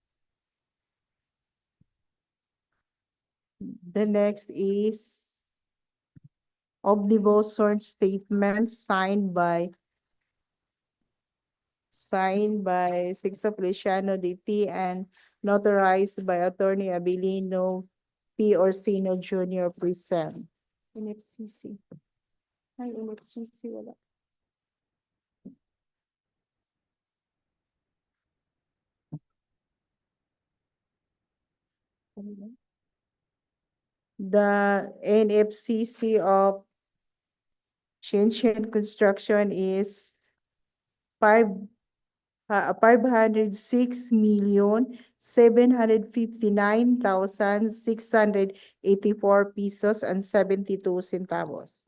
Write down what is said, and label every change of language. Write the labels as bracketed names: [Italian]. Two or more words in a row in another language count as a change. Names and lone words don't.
[English] The next is omnibus sworn statement signed by Sixto Feliciano DT and notarized by Attorney Abilino P. Orsino Jr. Present. NFCC. [Filipino] Ay, NFCC wala. [English] The NFCC of Shenzhen Construction is 506,759,684 pesos and 72 centavos.